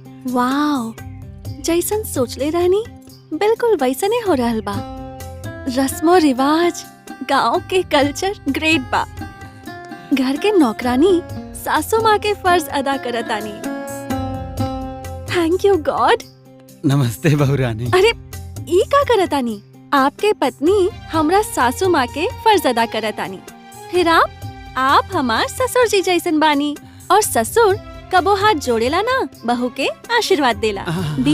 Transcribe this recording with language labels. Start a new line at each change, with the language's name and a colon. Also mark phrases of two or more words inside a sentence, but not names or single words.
Bhojpuri: वाओ, जैसन सोचले रहनी बिल्कुल वैसने हो रहल बा। रस्मो रिवाज, गांव के कल्चर ग्रेट बा। घर के नौकरानी सासू माँ के फर्ज अदा करतानी।
English: Thank you God.
Bhojpuri: नमस्ते बहुरानी। अरे ई का करतानी? आपके पत्नी हमरा सासू माँ के फर्ज अदा करतानी, फिर आप हमार ससुर जी जैसन बानी। और ससुर कबो हाथ जोड़ेला ना, बहू के आशीर्वाद देला। दी